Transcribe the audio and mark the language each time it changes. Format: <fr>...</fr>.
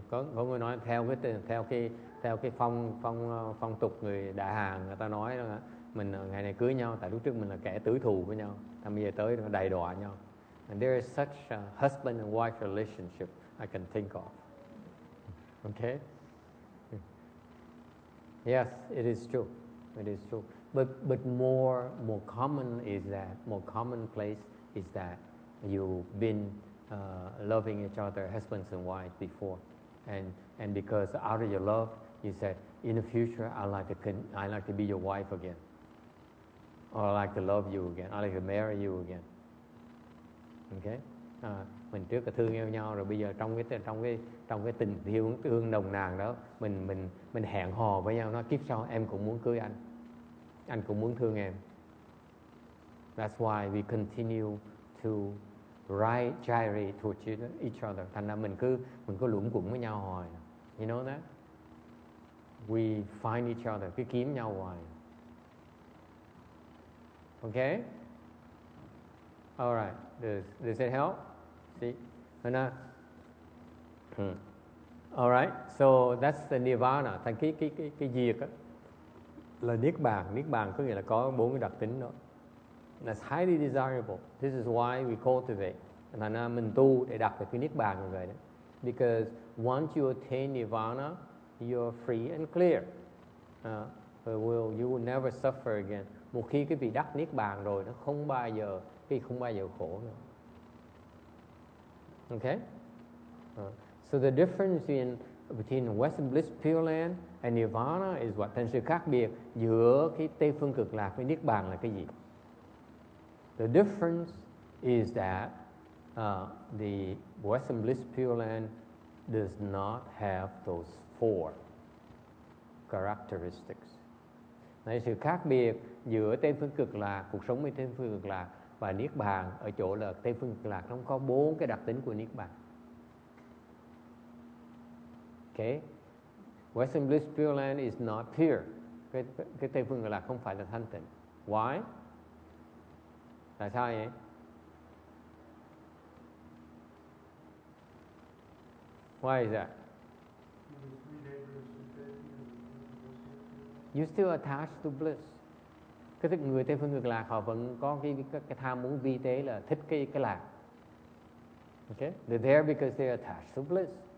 <vi>Có người nói theo cái phong tục người Đại Hàn, người ta nói là mình ngày này cưới nhau tại lúc trước mình là kẻ tử thù với nhau, bây giờ tới đầy đọa nhau.</vi> <en>And there is such a husband and wife relationship I can think of. Okay? Yes, it is true. It is true. But more commonplace is that you've been loving each other, husbands and wives before, and because out of your love, you said, in the future, I like to be your wife again, or I like to love you again, I like to marry you again. Okay?</en> <vi>Mình trước là thương yêu nhau rồi bây giờ trong cái tình yêu thương nồng nàn đó, mình hẹn hò với nhau, nói kiếp sau em cũng muốn cưới anh cũng muốn thương em.</vi> <en>That's why we continue to gyrate towards each other.</en> <vi>Thành ra mình cứ luẩn quẩn với nhau hoài.</vi> <en>You know that? We find each other,</en> <vi>cứ kiếm nhau hoài.</vi> <en>Okay? All right. Does it help? See? All right. So that's the nirvana.</en> <vi>Thành cái diệt á là niết bàn. Niết bàn có nghĩa là có 4 cái đặc tính đó.</vi> <en>That's highly desirable. This is why we cultivate.</en> <vi>Thành ra mình tu để đạt được cái niết bàn như vậy đó.</vi> <en>Because once you attain nirvana, you're free and clear. You will never suffer again.</en> <vi>Một khi cái vị đắc niết bàn rồi, nó không bao giờ khổ nữa.</vi> <en>Okay? So the difference between Western Bliss Pure Land and Nirvana is what?</en> <vi>Thành sự khác biệt giữa cái Tây Phương Cực Lạc với niết bàn là cái gì?</vi> <en>The difference is that the Western Bliss Pure Land does not have those 4 characteristics.</en> <vi>Này, sự khác biệt giữa Tây Phương Cực Lạc, cuộc sống bên Tây Phương Cực Lạc và niết bàn ở chỗ là Tây Phương Cực Lạc nó không có 4 cái đặc tính của niết bàn.</vi> <en>Okay, Western Bliss Pure Land is not pure.</en> <vi>Cái Tây phương Cực Lạc không phải là thanh tịnh.</vi> <en>Why?</en> <vi>Tại sao vậy?</vi> <en>Why is that? You still attached to bliss.</en> <vi>Cái người Tây phương Cực Lạc họ vẫn có cái tham muốn vi tế là thích cái lạc.</vi> <en>Okay, they're there because they're attached to bliss.</en>